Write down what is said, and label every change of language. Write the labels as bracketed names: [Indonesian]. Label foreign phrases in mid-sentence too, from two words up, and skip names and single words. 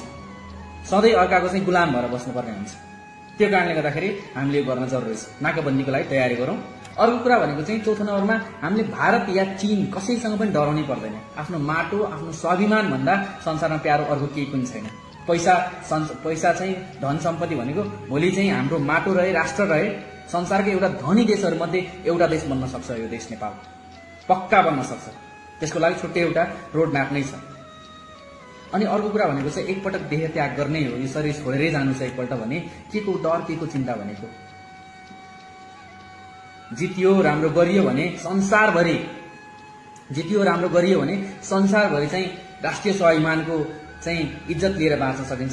[Nepali] सधैँ अर्काको चाहिँ गुलाम भएर बस्नुपर्ने हुन्छ। त्यो कारणले गर्दाखेरि हामीले गर्न जरुरी छ। नाकाबन्दीको लागि तयारी गरौं। अर्को कुरा भनेको चाहिँ चौथो नम्बरमा हामीले भारत या चीन कसैसँग पनि डराउनै पर्दैन। आफ्नो माटो आफ्नो स्वाभिमान भन्दा संसारमा प्यारो अर्को केही पनि छैन। पैसा चाहिँ धन सम्पत्ति भनेको भोलि चाहिँ हाम्रो माटो रहे राष्ट्र रहे संसारको एउटा धनी देशहरू मध्ये एउटा देश बन्न सक्छ। यो देश नेपाल पक्का बन्न सक्छ। त्यसको लागि छुट्टै एउटा रोड म्याप नै छ। अनि अर्को कुरा भनेको चाहिँ एकपटक देह त्याग गर्नै हो। यो शरीर छोडेरै जानु छ एकपल्ट भने के को डर के को चिन्ता भनेको जितियो राम्रो गरियो भने संसारभरि चाहिँ राष्ट्रिय स्वाभिमानको चाहिँ इज्जत लिएर बाँच्न सकिन्छ।